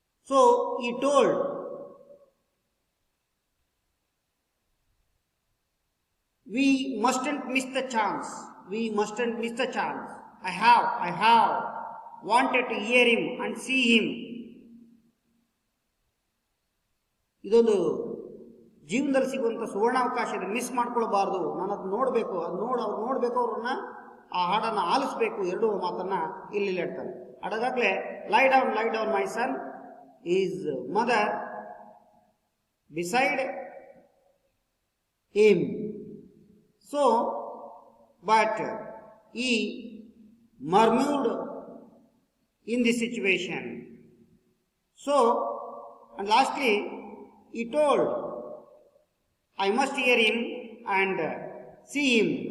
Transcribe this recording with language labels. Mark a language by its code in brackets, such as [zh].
[en] So he told, we mustn't miss the chance. We mustn't miss the chance. I have wanted to hear him and see him. [kn] ಇದೊಂದು ಜೀವನದಲ್ಲಿ ಸಿಗುವಂಥ ಸುವರ್ಣಾವಕಾಶ ಇದೆ, miss ಮಾಡ್ಕೊಳ್ಬಾರ್ದು. ನಾನು ಅದು ನೋಡಬೇಕು, ಅವ್ರು ನೋಡಬೇಕು, ಅವ್ರನ್ನ ಆ ಹಾಡನ್ನು ಆಲಿಸಬೇಕು, ಎರಡೂ ಮಾತನ್ನ ಇಲ್ಲಿ ಹೇಳ್ತಾರೆ. ಅದಾಗಲೇ [en] Lie down my son, is mother beside him. So, but he murmured in this situation. So, and lastly, he told, I must hear him and see him.